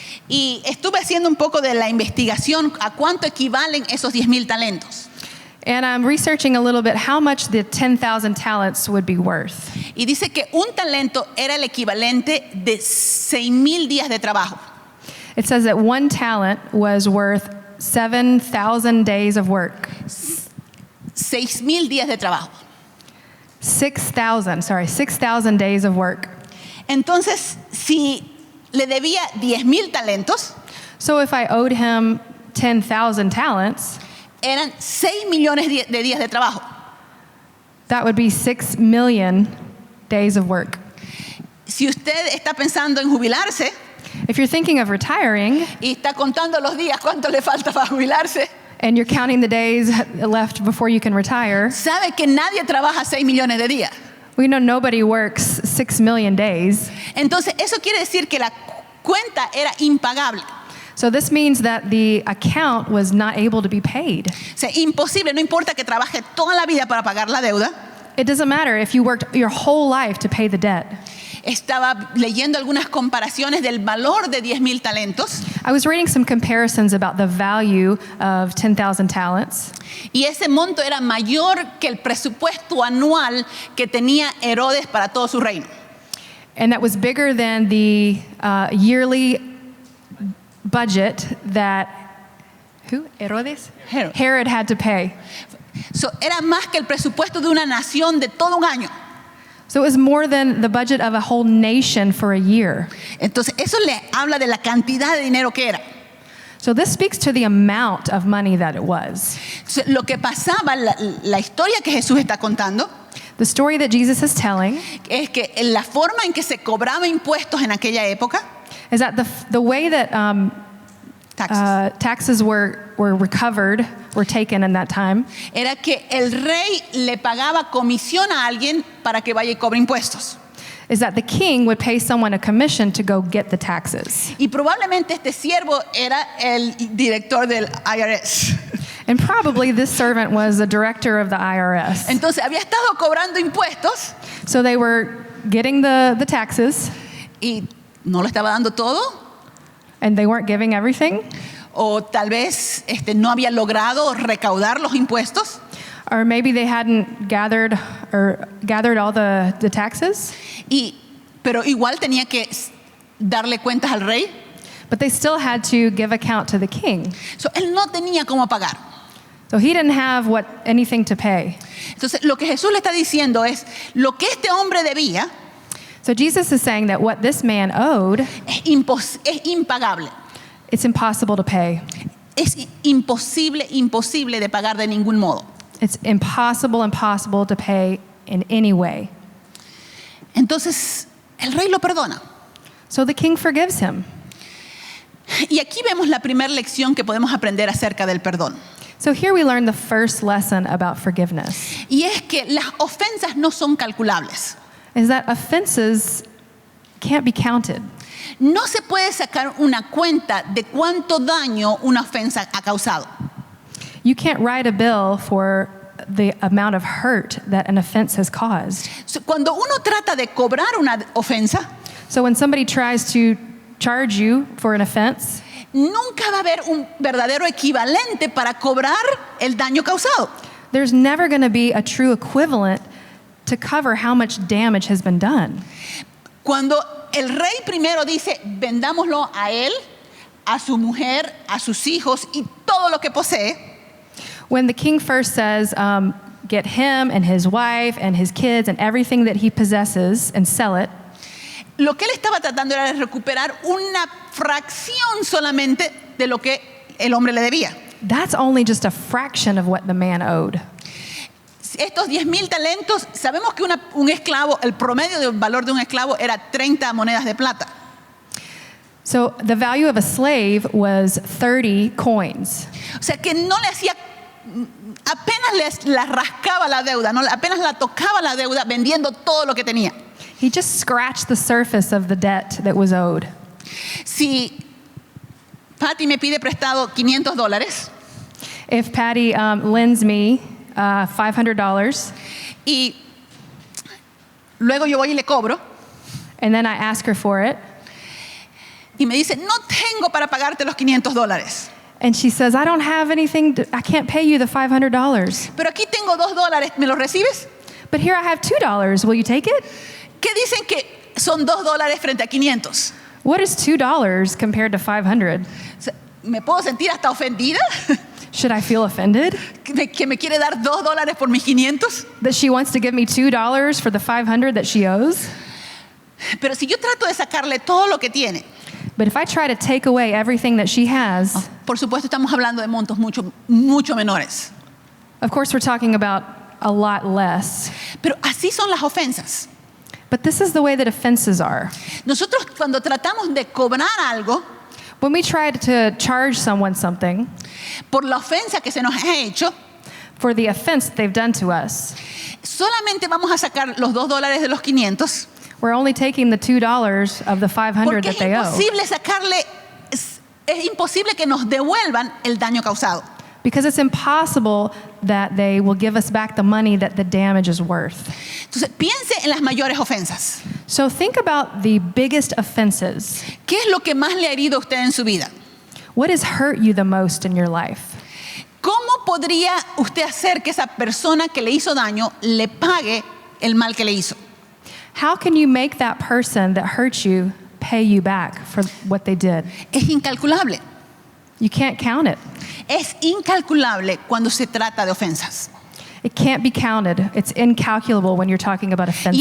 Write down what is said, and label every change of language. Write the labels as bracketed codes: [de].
[es] Y estuve haciendo un poco de la investigación a cuánto equivalen esos 10,000 talentos. [en] And I'm researching a little bit how much the 10,000 talents would be worth. [es] Y dice que un talento era el equivalente de 6,000 días de trabajo. [en] It says that 1 talent was worth 7,000 days of work. [es] 6,000 días de trabajo. [en] 6,000 days of work. [es] Entonces, si le debía 10,000 talentos, [en] So if I owed him 10,000 talents, [es] eran 6 millones de días de trabajo. [en] that would be 6 million days of work. [es] Si usted está pensando en jubilarse [en] If you're thinking of retiring [es] y está contando los días cuánto le falta para jubilarse, [en] and you're counting the days left before you can retire, [es] sabe que nadie trabaja 6 millones de días. [en] we know nobody works 6 million days. [es] Entonces, eso quiere decir que la cuenta era impagable. [en] So this means that the account was not able to be paid. [es] O sea, imposible, no importa que trabaje toda la vida para pagar la deuda. [en] It doesn't matter if you worked your whole life to pay the debt. [es] Estaba leyendo algunas comparaciones del valor de 10,000 talentos. [en] I was reading some comparisons about the value of 10,000 talents. [es] Y ese monto era mayor que el presupuesto anual que tenía Herodes para todo su reino. [en] And that was bigger than the yearly budget that, who? [es] Herodes? [en] Herod. Herod had to pay. [es] So, era más que el presupuesto de una nación de todo un año. [en] So it was more than the budget of a whole nation for a year. [es] Entonces, eso le habla de la cantidad de dinero que era. [en] So this speaks to the amount of money that it was. [es] So, lo que pasaba, la historia que Jesús está contando, [en] The story that Jesus is telling [es] es que la forma en que se cobraba impuestos en aquella época, [en] is that the way that taxes, taxes were recovered, were taken in that time, [es] era que el rey le pagaba comisión a alguien para que vaya y cobre impuestos. [en] is that the king would pay someone a commission to go get the taxes. [es] Y probablemente este siervo era el director del IRS. [en] And probably this servant was the director of the IRS. [es] Entonces había estado cobrando impuestos [en] So they were getting the taxes, [es] y no lo estaba dando todo, [en] and they weren't giving everything. [es] o tal vez no había logrado recaudar los impuestos. [en] Or maybe they hadn't gathered all the taxes, [es] Pero igual tenía que darle cuentas al rey. [en] but they still had to give account to the king. [es] So, él no tenía cómo pagar. [en] So he didn't have anything to pay. [es] Entonces, lo que Jesús le está diciendo es, lo que este hombre debía [en] So Jesus is saying that what this man owed, [es] es impagable. [en] it's impossible to pay. [es] Es imposible de pagar de ningún modo. [en] It's impossible to pay in any way. [es] Entonces, el rey lo perdona. [en] So the king forgives him. [es] Y aquí vemos la primera lección que podemos aprender acerca del perdón. [en] So here we learn the first lesson about forgiveness, [es] Y es que las ofensas no son calculables. [en] is that offenses can't be counted. [es] No se puede sacar una cuenta de cuánto daño una ofensa ha causado. [en] You can't write a bill for the amount of hurt that an offense has caused. [es] So, cuando uno trata de cobrar una ofensa, [en] So when somebody tries to charge you for an offense, [es] nunca va a haber un verdadero equivalente para cobrar el daño causado. [en] there's never going to be a true equivalent to cover how much damage has been done. [es] Cuando el rey primero dice, vendámoslo a él, a su mujer, a sus hijos y todo lo que posee, [en] When the king first says, get him and his wife and his kids and everything that he possesses and sell it, [es] lo que él estaba tratando era de recuperar una fracción solamente de lo que el hombre le debía. [en] that's only just a fraction of what the man owed. [es] Estos 10,000 talentos, sabemos que un esclavo, el promedio del valor de un esclavo era 30 monedas de plata. [en] So the value of a slave was 30 coins. [es] O sea que no le hacía, apenas la rascaba la deuda, no, apenas la tocaba la deuda vendiendo todo lo que tenía. [en] He just scratched the surface of the debt that was owed. [es] Si Patty me pide prestado $500 [en] If Patty lends me $500 [es] y luego yo voy y le cobro [en] and then I ask her for it, [es] y me dice, no tengo para pagarte los $500, [en] and she says, I don't have anything, I can't pay you the $500. [es] pero aquí tengo $2, ¿me los recibes? [en] But here I have $2. Will you take it? [es] ¿Qué dicen que son $2 frente a 500? [en] What is $2 compared to 500? [es] O sea, ¿me puedo sentir hasta ofendida? [en] Should I feel offended [es] ¿Que me quiere dar $2 por mis 500? [en] that she wants to give me $2 for the 500 that she owes? [es] Pero si yo trato de sacarle todo lo que tiene, [en] But if I try to take away everything that she has, [es] por supuesto estamos hablando de montos mucho menores. [en] of course we're talking about a lot less. [es] Pero así son las ofensas. [en] But this is the way that offenses are. [es] Nosotros cuando tratamos de cobrar algo [en] When we try to charge someone something [es] por la ofensa que se nos ha hecho, [en] for the offense they've done to us, [es] solamente vamos a sacar los $2 de los 500 [en] we're only taking the $2 of the 500 [es] porque [en] that [es] es [en] they owe. [es] imposible sacarle, es imposible que nos devuelvan el daño causado. [en] Because it's impossible that they will give us back the money that the damage is worth. [es] Entonces piense en las mayores ofensas. [en] So think about the biggest offenses. [es] ¿Qué es lo que más le ha herido a usted en su vida? [en] What has hurt you the most in your life? [es] ¿Cómo podría usted hacer que esa persona que le hizo daño le pague el mal que le hizo? [en] How can you make that person that hurt you pay you back for what they did? [es] Es incalculable. [en] You can't count it. [es] Es incalculable cuando se trata de ofensas. [en] It can't be counted. It's incalculable when you're talking about offenses.